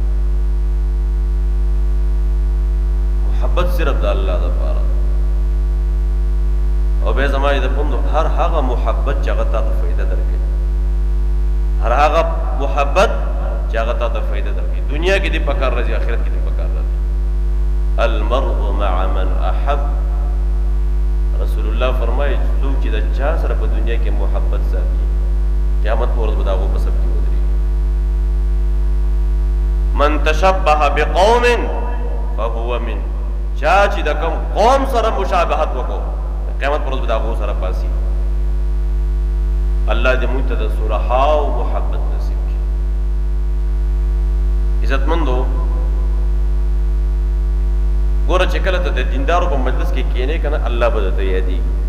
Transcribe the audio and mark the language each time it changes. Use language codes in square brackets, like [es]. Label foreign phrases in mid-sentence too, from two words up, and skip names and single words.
[ps] محبت صرف د الله دپاره. او بیا زما د پوندو هر هغه محبت چې هغه تا ته فایده درکوي، هر هغه محبت چې هغه تا ته فایده درکوي، دنیا کې دې پکار راځي، آخرت کې دې پکار راځي. [ar] المرء مع من احب. [ps] رسول الله فرمایي څوک چې د چا سره په دنیا کې محبت ساتي، قیامت په ورځ به د هغو په صف کې ودرېږي. [ar] من تشبه بقوم فهو من. [ps] چا چې د کوم قوم سره مشابهت وکړو، قیامت پر ورځ به د هغو سره پاسي. الله دې موږ ته د صلحاو محبت نصیب کړي. عزتمندو، ګوره چې کله ته د دیندارو په مجلس کې کښېنې که نه، الله به درته یادېږي.